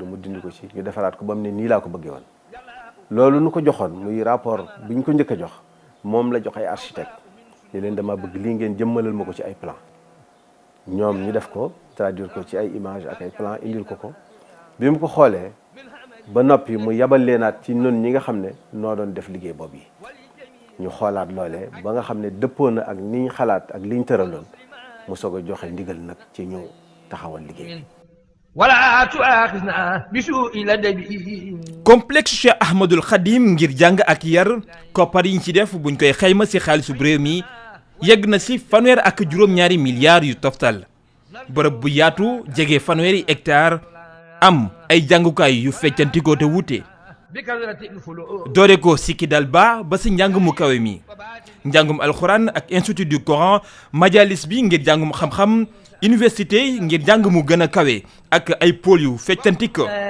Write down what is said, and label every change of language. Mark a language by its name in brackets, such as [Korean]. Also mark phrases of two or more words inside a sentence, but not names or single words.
[Wolof] mu dindi ko ci ñu defaraat ko ba mu ne nii laa ko bëggee woon loolu nu ko joxoon muy rapport bi ñu ko njëkk a jox moom la jox ay architecte ni leen dama bëgg lii ngeen jëmmalal ma ko ci ay plan ñoom ñu def ko traduire ko ci ay image ak ay plan indil ko bi mu ko xoolee ba noppi mu yabal leenaat ci noonu ñi nga xam ne noo doon def liggéey boobu yi ñu xoolaat loolee ba nga xam ne dëppoo na ak niñ xalaat ak liñ tëraloon mu soog a joxe ndigal nag ci ñu taxawal liggéey [Arabic] ولا تؤاخذنا بسوء لدبي. [Wolof] complexe Cheikh Ahmadul Khadim ngir jàng ak yar koppar yi ñu ci def buñ koy xayma ci xaalisu réew mi yegg na ci fanweer ak juróom-ñaari milliards yu toftal bërëb bu yaatu jege fanweeri hectare am ay jàngukaay yu feccantikoo te wuute doore ko sikki dal ba ci njàng mu kawe mi njàngum alxuraan ak [French] institut du Coran [Wolof] majalis bi ngir njàngum xam-xam université ngir njàng mu gën a kawe ak ay pôle yu feccantikoo.